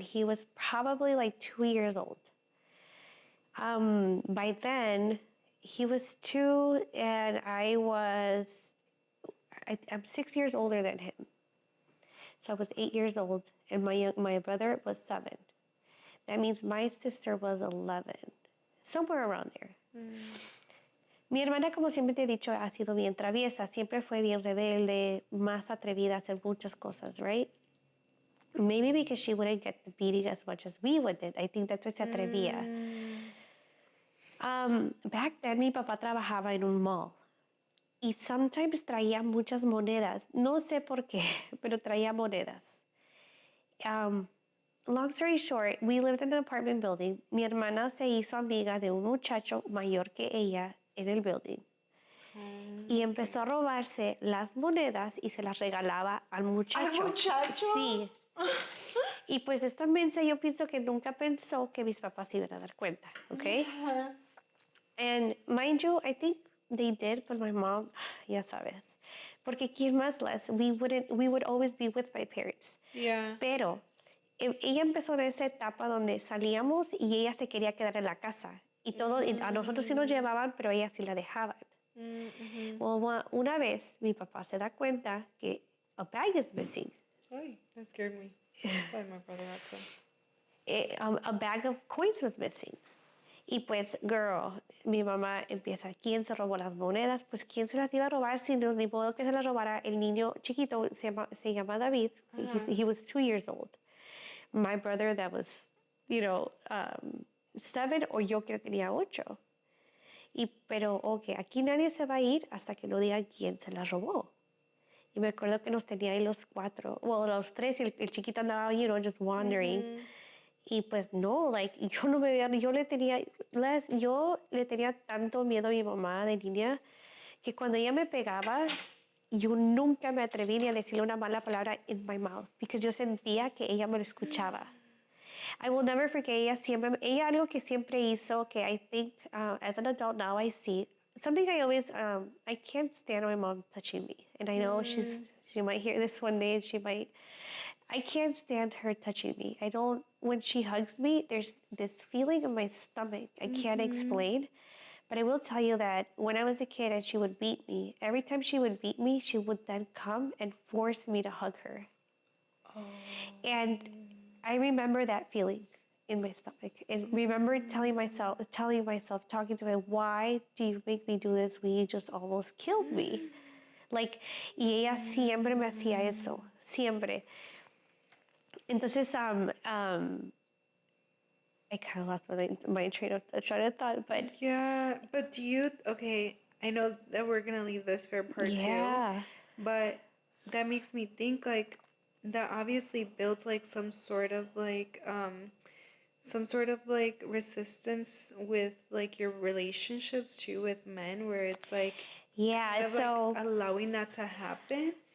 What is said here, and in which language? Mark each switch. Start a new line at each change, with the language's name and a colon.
English: He was probably like 2 years old. By then, he was 2 and I'm 6 years older than him. So I was 8 years old and my brother was 7. That means my sister was 11, somewhere around there.
Spanish: Mi hermana, como siempre te he dicho, ha sido bien traviesa. Siempre fue bien rebelde, más atrevida a hacer muchas cosas, right?
English: Maybe because she wouldn't get the beating as much as we would did. I think that's why
Spanish: se atrevía.
English: Back then,
Spanish: mi papá trabajaba en un mall. Y
English: sometimes
Spanish: traía muchas monedas. No sé por qué, pero traía monedas.
English: Long story short, we lived in an apartment building.
Spanish: Mi hermana se hizo amiga de un muchacho mayor que ella en el building. Y empezó a robarse las monedas y se las regalaba al muchacho. ¿Al muchacho? Sí. Y pues esta mensa yo pienso que nunca pensó que mis papás se iban a dar cuenta, ¿ok?
English: And mind you, I think they did, but my mom,
Spanish: ya sabes. Porque quién más les,
English: we would always be with my parents. Yeah.
Spanish: Pero ella empezó en esa etapa donde salíamos y ella se quería quedar en la casa. Y todo, y a nosotros sí nos llevaban, pero a ella sí la dejaban. Well, una vez mi papá se da cuenta que
English: a bag is missing. Ay, that scared me. Why my brother had some. A bag of coins was missing.
Spanish: Y pues, girl, mi mamá empieza, ¿quién se robó las monedas? Pues, ¿quién se las iba a robar? Sin ni modo que se las robara. El niño chiquito se llama David.
English: He was 2 years old. My brother that was, 7,
Spanish: o yo que tenía 8. Pero, ok, aquí nadie se va a ir hasta que no digan quién se las robó. Y me acuerdo que nos tenía ahí los 4, los 3, y el chiquito andaba,
English: just wandering.
Spanish: Y pues no, yo no me veía, yo le tenía tanto miedo a mi mamá de niña que cuando ella me pegaba, yo nunca me atreví ni a decirle una mala palabra
English: in my mouth,
Spanish: porque yo sentía que ella me lo escuchaba.
English: I will never forget,
Spanish: ella algo que siempre hizo, que
English: I think as an adult now I see, something I always, I can't stand my mom touching me. And I know she might hear this one day and I can't stand her touching me. When she hugs me, there's this feeling in my stomach I can't explain. But I will tell you that when I was a kid and she would beat me, every time she would beat me, she would then come and force me to hug her. Oh. And I remember that feeling in my stomach. And remember telling myself, talking to her, why do you make me do this when you just almost killed me?
Spanish: Y ella siempre me hacía eso, siempre.
English: Entonces, I kind of lost my train of thought, but yeah, but okay, I know that we're gonna leave this for part 2, but that makes me think that obviously builds some sort of resistance with your relationships too with men, where it's allowing that to happen.